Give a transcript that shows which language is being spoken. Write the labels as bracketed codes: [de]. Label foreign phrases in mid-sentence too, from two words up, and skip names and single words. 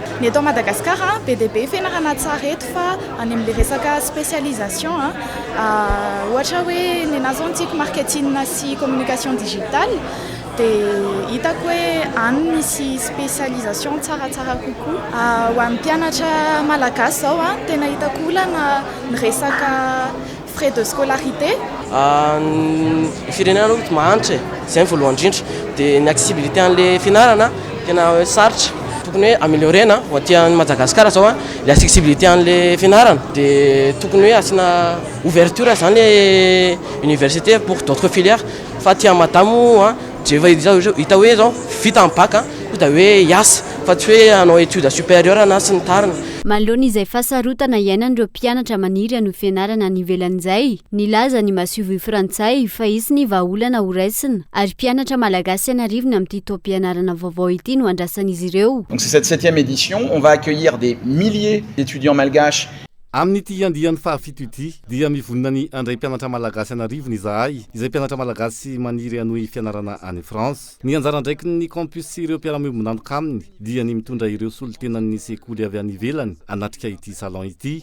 [mg] Ny eto Madagascar be dia be fianarana tsara eto fa any amin'ilay resaka spécialisation ohatra hoe ny anazy zao antsika marketing sy [fr] communication digitale [mg] dia hitako hoe any misy spécialisation tsaratsara kokoa ho an'ny mpianatra malagasy zao tena hitako olana ny resaka [fr] frais de scolarité. [mg] Firenena aloha mahantra zay ny voalohany indrindra dia ny accessibilité an'ilay fianarana tena hoe sarotra tokony hoe améliorena ho aty Madagasikara zao le accessibilité an'ilay fianarana dia tokony hoe asina ouverture zany [fr] le université pour d'autres filières [mg] fa aty Madamo dia hita hoe zao vita amin'ny bac da hoe hiasa fa tsy hoe hanao [fr] étude supérieure [mg] na sy ny tariny. Manoloana izay fahasarotana iainan'ireo mpianatra maniry anohy fianarana ny ivelan'izay nilaza ny Masovy Frantsay fa izy ny vahaolana ho raisina ary mpianatra malagasy anarivony amin'ity taom-pianarana vaovao ity no andrasan'izy ireo. [fr] Donc c'est cette 7e édition, on va accueillir des milliers d'étudiants malgaches. [mg] Amin'ity andian'ny fahafito ity dia mivonina ny andray mpianatra malagasy anarivony izahay izay mpianatra malagasy maniry anohy fianarana any France. Ny anjara ndraiky ny campus sy ireo mpiara-miombonanoka aminy dia ny mitondra ireo solotenan'ny sekoly avy any ivelany anatrika ity salon ity.